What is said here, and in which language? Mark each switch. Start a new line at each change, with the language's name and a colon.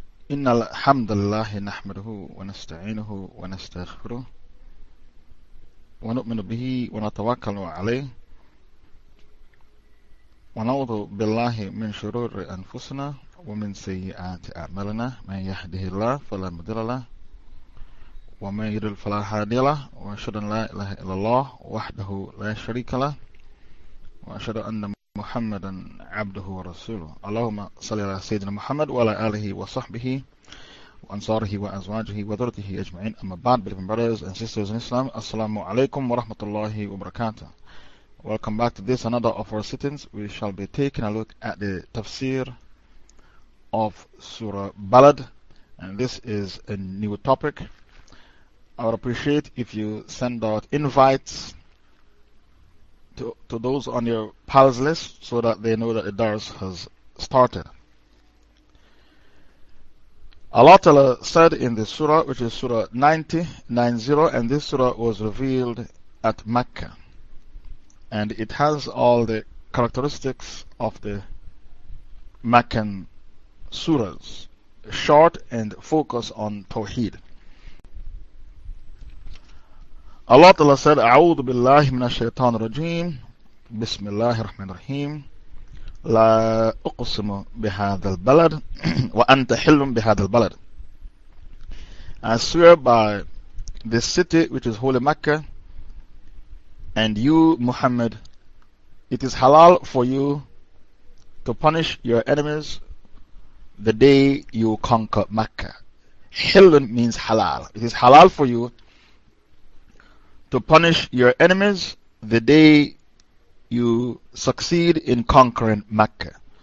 Arabic: إن الحمد لله نحمده ونستعينه ونستغفره ونؤمن به ونتوكل عليه ونعوذ بالله من شرور أنفسنا ومن سيئات أعمالنا، من يهده الله فلا مضل له ومن يضلل فلا هادي له، وأشهد أن لا إله إلا الله وحده لا شريك له، وأشهد أن محمدا عبده ورسوله. اللهم صل على سيدنا محمد وعلى آله وصحبه وأنصاره وأزواجه وذريته أجمعين. أما بعد،
English: believing brothers and sisters in Islam,
Arabic: السلام عليكم ورحمة الله وبركاته.
English: Welcome back to this another of our sittings. We shall be taking a look at the tafsir of Surah Balad, and this is a new topic. I would appreciate if you send out invites to those on your pals list so that they know that the dars has started. Allah Ta'ala said in the surah, which is surah 90, and this surah was revealed at Mecca, and it has all the characteristics of the Meccan surahs, short and focus on Tawheed. Allah Ta'ala said,
Arabic: أعوذ بالله من الشيطان الرجيم بسم الله الرحمن الرحيم لا أقسم بهذا البلد وأنت حل بهذا البلد.
English: I swear by this city which is Holy Mecca, and you Muhammad, it is halal for you to punish your enemies the day you conquer Mecca. Hill means halal. It is halal for you to punish your enemies the day you succeed in conquering Mecca.